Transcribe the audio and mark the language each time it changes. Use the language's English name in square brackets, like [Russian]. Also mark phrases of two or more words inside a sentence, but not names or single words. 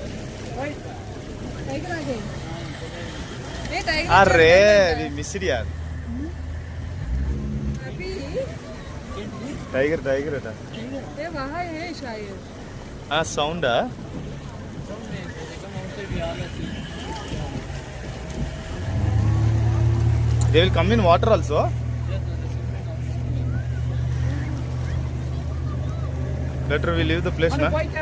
[English] అరే we missed యార్. tiger tiger అట [Hindi] ये वहाँ है शायद [English] Sound-a they will come in water also better we leave the place na